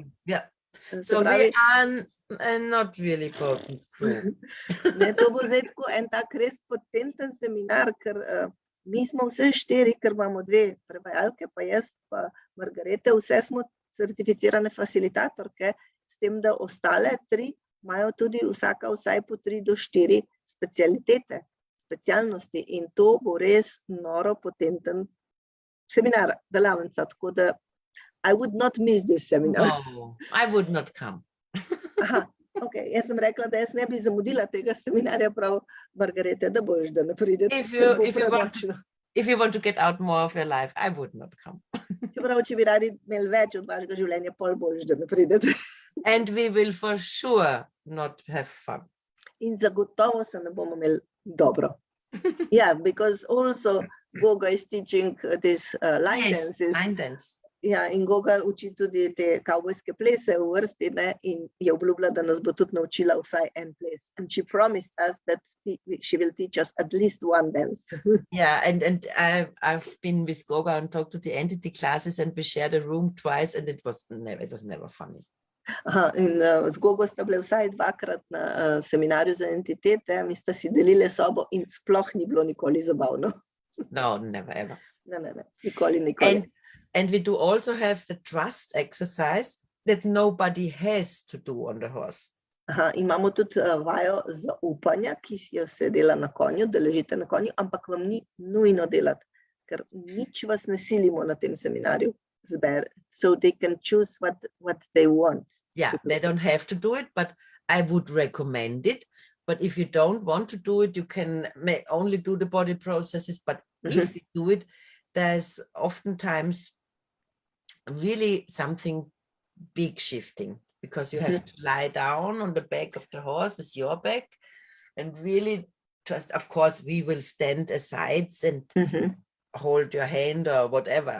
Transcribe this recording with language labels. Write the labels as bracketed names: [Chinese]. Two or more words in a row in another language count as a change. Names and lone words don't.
[English] Yeah. So we are not really potent. [Slovenian] Ne, to bo zdaj tako en tak res potenten seminar, ker mi smo vse 4, ker imamo 2 prevajalke, pa jaz, pa Margarete, vse smo certificirane facilitatorke, s tem, da ostale 3 imajo tudi vsaka vsaj po 3 do 4 specialitete, specialnosti, in to bo res noro potenten seminar, delavnica, tako da [English] I would not miss this seminar. No, I would not come. Aha, okay. [Slovenian] Jaz sem rekla, da jaz ne bi zamudila tega seminarja, prav Margarete, da boš, da ne prideš, ker bo premočno. [English] If you want to get out more of your life, I would not come. [Slovenian] Čeprav, če bi radi imeli več od vašega življenja, pol boš, da ne pridete. [English] And we will for sure not have fun. [Slovenian] In zagotovo se ne bomo imeli dobro. [English] Yeah, because also Goga is teaching this line dances. Line dance. [Slovenian] Ja, in Goga uči tudi te kavbojske plese v vrsti, ne, in je obljubila, da nas bo tudi naučila vsaj en ples. [English] And she promised us that she will teach us at least one dance. Yeah, and I've been with Goga and talked to the entity classes, and we shared a room twice, and it was never funny. [Slovenian] Aha, in z Gogo sta bile vsaj dvakrat na seminarju za entitete, mi sta si delile sobo in sploh ni bilo nikoli zabavno. [English] No, never ever. [Slovenian] Ne, nikoli. [English] And we do also have the trust exercise that nobody has to do on the horse. [Slovenian] Aha, imamo tudi vajo zaupanja, ki jo se dela na konju, da ležite na konju, ampak vam ni nujno delati, ker nič vas ne silimo na tem seminarju. [English] So they can choose what they want. Yeah, they don't have to do it, but I would recommend it. But if you don't want to do it, you can only do the body processes. But if you do it, there's oftentimes really something big shifting, because you have to lie down on the back of the horse with your back and really just, of course, we will stand aside and hold your hand or whatever.